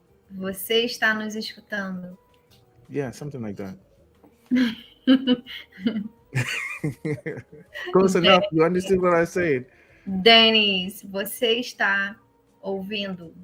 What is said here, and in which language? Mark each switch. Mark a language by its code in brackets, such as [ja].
[pt] Você está nos escutando? [en] Yeah, something like that. Close enough. You understood what I said. [pt] Denis, você está ouvindo?